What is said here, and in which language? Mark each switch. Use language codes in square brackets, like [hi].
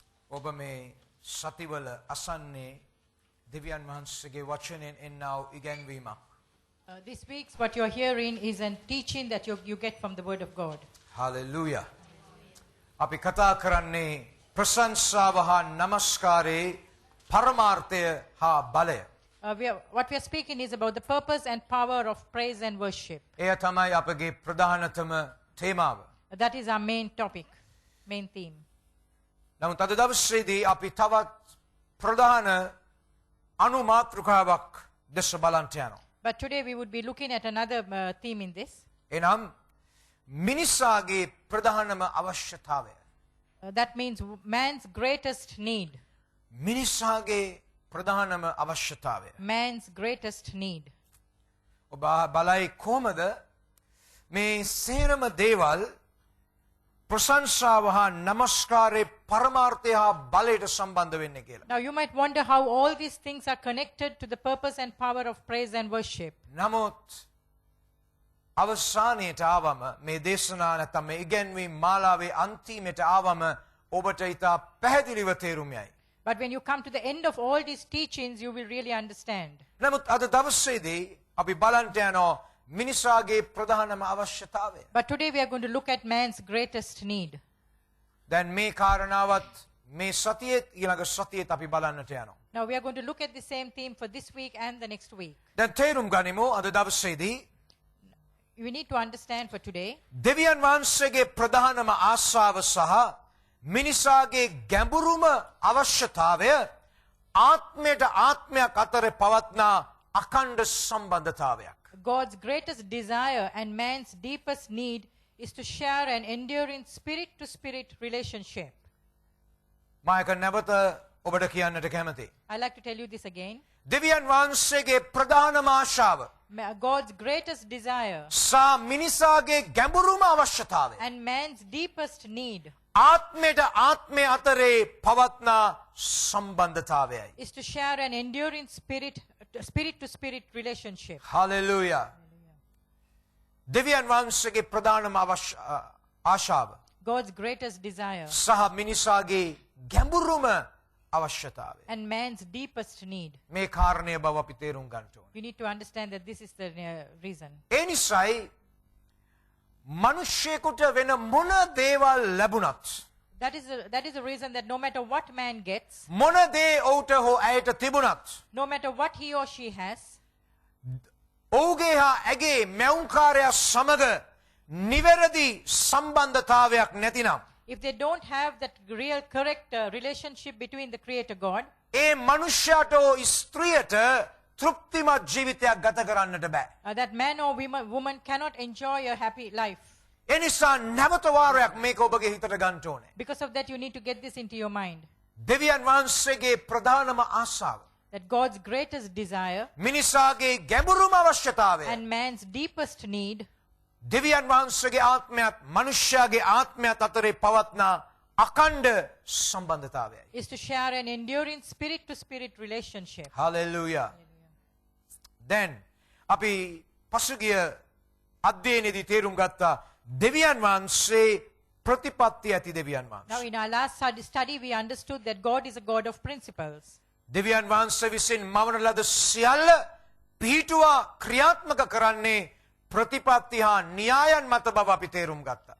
[si] ඔබ මේ සතිවල අසන්නේ දෙවියන් වහන්සේගේ වචනයෙන් එන්නා ඉගැන්වීමක්. [en] This week, what you're hearing is a teaching that you get from the Word of God. Hallelujah. [si] අපි කතා කරන්නේ ප්‍රශංසාව හා නමස්කාරයේ පරමාර්ථය හා බලය. [en] What we are speaking is about the purpose and power of praise and worship. [si] එය තමයි අපගේ ප්‍රධානතම තේමාව. [en] That is our main topic, main theme. [si] නමුත් අද දවසේදී අපි තවත් ප්‍රධාන අනුමාතෘකාවක් දැස බලන්ට යනවා. [en] But today we would be looking at another theme in this. [si] එනම් මිනිසාගේ ප්‍රධානම අවශ්‍යතාවය. [en] That means man's greatest need. [si] මිනිසාගේ ප්‍රධානම අවශ්‍යතාවය. [en] Man's greatest need. [si] ඔබ බලයි කොහමද මේ සේරම දේවල් ප්‍රශංසාව හා නමස්කාරයේ පරමාර්ථය හා බලයට සම්බන්ධ වෙන්නේ කියලා. [en] Now you might wonder how all these things are connected to the purpose and power of praise and worship. [si] නමුත් අවසානයට ආවම මේ දේශනා නැත්නම් මේ ඉගැන්වීම් මාලාවේ අන්තිමට ආවම ඔබට ඊට පැහැදිලිව තේරුම් යයි. [en] But when you come to the end of all these teachings, you will really understand. [si] නමුත් අද දවසේදී අපි බලන්ට යනවා මිනිසාගේ ප්‍රධානම අවශ්‍යතාවය. [en] But today we are going to look at man's greatest need. [si] දැන් මේ කාරණාවත් මේ සතියේත් ඊළඟ සතියේත් අපි බලන්නට යනවා. [en] Now we are going to look at the same theme for this week and the next week. [si] දැන් තේරුම් ගනිමු අද දවසේදී [en] We need to understand for today [si] දෙවියන් වහන්සේගේ ප්‍රධානම ආශාව සහ මිනිසාගේ ගැඹුරුම අවශ්‍යතාවය ආත්මයට ආත්මයක් අතර පවත්නා අඛණ්ඩ සම්බන්ධතාවයක්. [en] God's greatest desire and man's deepest need is to share an enduring spirit-to-spirit relationship. [si] මායක නැවත ඔබට කියන්නට කැමතියි. [en] I'd like to tell you this again. [si] දෙවියන් වහන්සේගේ ප්‍රධානම ආශාව [en] God's greatest desire [si] සහ මිනිසාගේ ගැඹුරුම අවශ්‍යතාවය [en] and man's deepest need [si] ආත්මයට ආත්මය අතරේ පවත්නා සම්බන්ධතාවයයි. [en] is to share an enduring spirit-to-spirit relationship. [si] Hallelujah. දෙවියන් වහන්සේගේ ප්‍රධානම ආශාව [en] God's greatest desire [si] සහ මිනිසාගේ ගැඹුරුම අවශ්‍යතාවය. [en] and man's deepest need. [si] මේ කාරණය බව අපි තේරුම් ගන්න ඕනේ. [en] You need to understand that this is the reason. [si] ඒ නිසායි මිනිසෙකුට වෙන මොන දේවල් ලැබුණත් [en] That is the reason that no matter what man gets, [si] මොන දේ ඔහුට හෝ ඇයට තිබුණත් [en] no matter what he or she has, [si] ඔහුගේ හා ඇගේ මැවුම්කාරයා සමග නිවැරදි සම්බන්ධතාවයක් නැතිනම් [en] if they don't have that real correct relationship between the Creator God, [si] ඒ මනුෂ්‍යයාට ස්ත්‍රියට තෘප්තිමත් ජීවිතයක් ගත කරන්නට බෑ. [en] that man or woman cannot enjoy a happy life. [si] ඒ නිසා නැවත වාරයක් මේක ඔබගේ හිතට ගන්න ඕනේ. [en] Because of that, you need to get this into your mind. [si] දෙවියන් වහන්සේගේ ප්‍රධානම ආශාව [en] That God's greatest desire [si] මිනිසාගේ ගැඹුරුම අවශ්‍යතාවය [en] and man's deepest need [si] දෙවියන් වහන්සේගේ ආත්මයත් මනුෂ්‍යයාගේ ආත්මයත් අතරේ පවත්නා අඛණ්ඩ සම්බන්ධතාවයයි. [en] is to share an enduring spirit-to-spirit relationship. Hallelujah. [si] දැන් අපි පසුගිය අධ්‍යයනයේදී තේරුම් ගත්තා දෙවියන් වහන්සේ ප්‍රතිපත්ති ඇති දෙවියන් [en] Now, [si] වහන්සේ. [en] in our last study, we understood that God is a God of principles. [si] දෙවියන් වහන්සේ විසින් මවන ලද සියල්ල පිහිටුවා ක්‍රියාත්මක කරන්නේ ප්‍රතිපත්ති හා න්‍යායන් මත බව අපි තේරුම් ගත්තා.